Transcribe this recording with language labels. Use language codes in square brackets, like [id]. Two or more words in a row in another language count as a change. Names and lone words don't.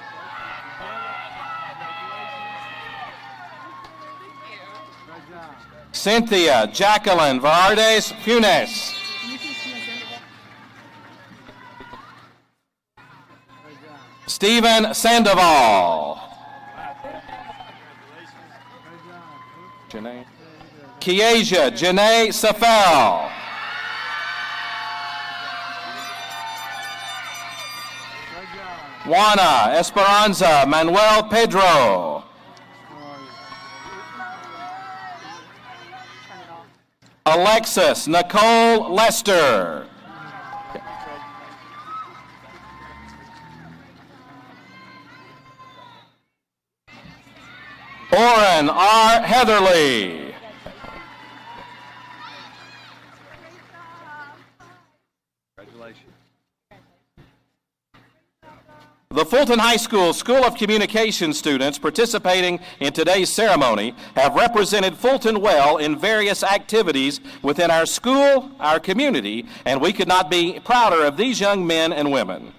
[en] Cynthia Jacqueline Vardes Funes. Stephen Sandoval. Kiesia Janae Safel. Juana Esperanza Manuel Pedro. Alexis Nicole Lester. Oren R. Heatherly. Congratulations. The Fulton High School School of Communication students participating in today's ceremony have represented Fulton well in various activities within our school, our community, and we could not be prouder of these young men and women.